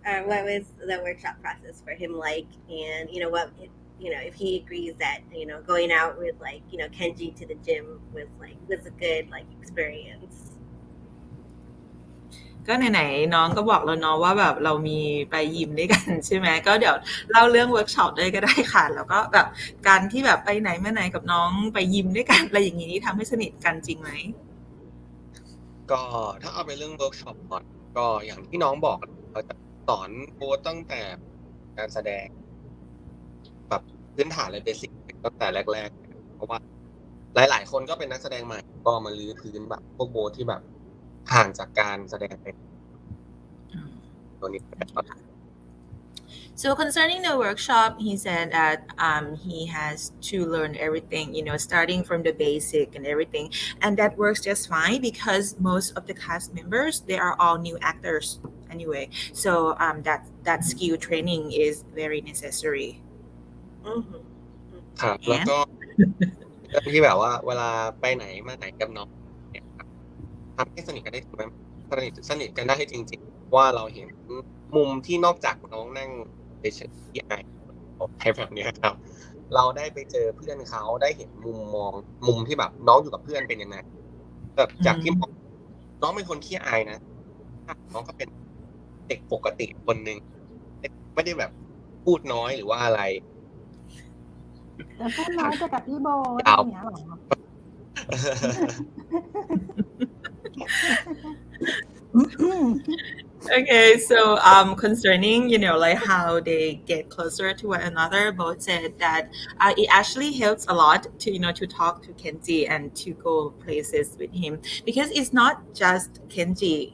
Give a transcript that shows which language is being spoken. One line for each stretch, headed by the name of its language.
English: What was the workshop process for him like? And if he agrees that going out with Kenji to the gym was a good experience.
Thai: ก็ไหนๆน้องก็บอกแล้วเนาะว่าแบบเรามีไปยิมด้วยกันใช่ไหมก็เดี๋ยวเล่าเรื่องเวิร์กช็อปด้วยก็ได้ค่ะแล้วก็แบบการที่แบบไปไหนมาไหนกับน้องไปยิมด้วยกันอะไรอย่างนี้ทำให้สนิทกันจริงไหม ก็ถ้าเอาไปเรื่องเวิร์กช็อปก่อนก็อย่างที่น้องบอกเราจะสอนโค้ชตั้งแต่การแสดงแบบพื้นฐานเลยเบสิกตั้งแต่แรกๆเพราะว่าหลายๆคนก็เป็นนักแสดงใหม่ก็มาลื้อพื้นแบบพวกโบสที่แบบห่างจากการแสดงไปตัวนี้
English: So concerning the workshop, he said that he has to learn everything, starting from the basic and everything. And that works just fine because most of the cast members, they are all new actors anyway. So that skill training is very necessary.
Thai: ครับแล้วก็เรื่องที่แบบว่าเวลาไปไหนมาไหนกับน้องเนี่ยครับทำให้สนิทกันได้จริงไหมสนิทกันได้จริงๆว่าเราเห็นมุมที่นอกจากน้องนั่งเฉยๆที่อายแบบนี้ครับเราได้ไปเจอเพื่อนเขาได้เห็นมุมที่แบบน้องอยู่กับเพื่อนเป็นยังไงแบบจากที่น้องเป็นคนขี้อายนะน้องก็เป็นเด็กปกติคนหนึ่งไม่ได้แบบพูดน้อยหรือว่าอะไร แต่พูดน้อยจะกับพี่โบอะไรอย่างเงี้ยหรอ
English: Okay, so concerning, like how they get closer to one another, both said that it actually helps a lot to, to talk to Kenji and to go places with him because it's not just Kenji.